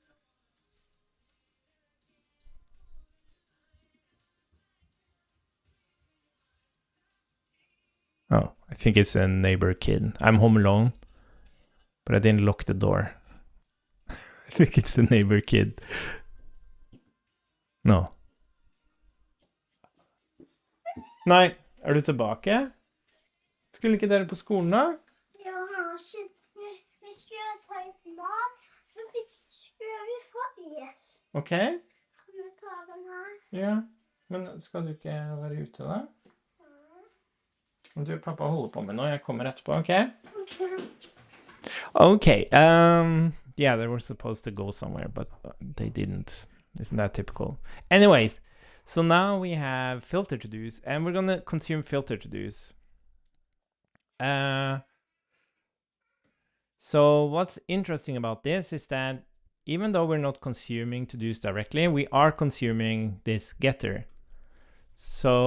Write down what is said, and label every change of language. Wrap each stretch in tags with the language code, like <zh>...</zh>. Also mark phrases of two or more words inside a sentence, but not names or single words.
<en>Oh, I think it's a neighbor kid. I'm home alone, but I didn't lock the door. I think it's the neighbor kid. No.</en> <no>Nei, er du tilbake? Skulle ikke dere på skolen da? Ja, vi skulle ta litt mat, så skulle vi få is. Ok. Kan vi ta den her? Ja, men skal du ikke være ute da? Du, pappa holder på med noe. Jeg kommer etterpå, ok? Okay.</no> <en>Yeah, they were supposed to go somewhere, but they didn't. Isn't that typical? Anyways, so now we have filter to-dos, and we're going to consume filter to-dos. So what's interesting about this is that even though we're not consuming to-dos directly, we are consuming this getter.</en>